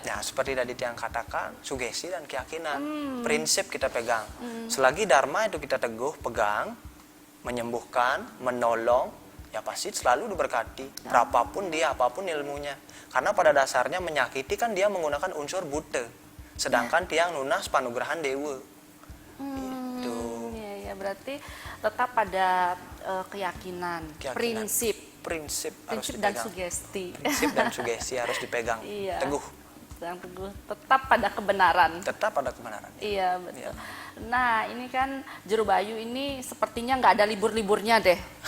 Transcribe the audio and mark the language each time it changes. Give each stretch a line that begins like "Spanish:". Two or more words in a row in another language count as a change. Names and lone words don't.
Indonesian: Nah, seperti tadi yang katakan, sugesti dan keyakinan, prinsip kita pegang. Selagi dharma itu kita teguh, pegang, menyembuhkan, menolong, ya pasti selalu diberkati. Berapapun dia, apapun ilmunya. Karena pada dasarnya menyakiti kan dia menggunakan unsur buta.
Balinese: Sedangkan tiang lunas panugrahan dewa.
Indonesian: Iya, berarti tetap pada keyakinan, prinsip harus dan dipegang. sugesti. Prinsip dan sugesti harus dipegang. Iya. Teguh. Dan teguh, tetap pada kebenaran. Tetap pada kebenaran. Iya, betul. Iya. Nah, ini kan Juru Bayu ini sepertinya nggak ada libur-liburnya deh.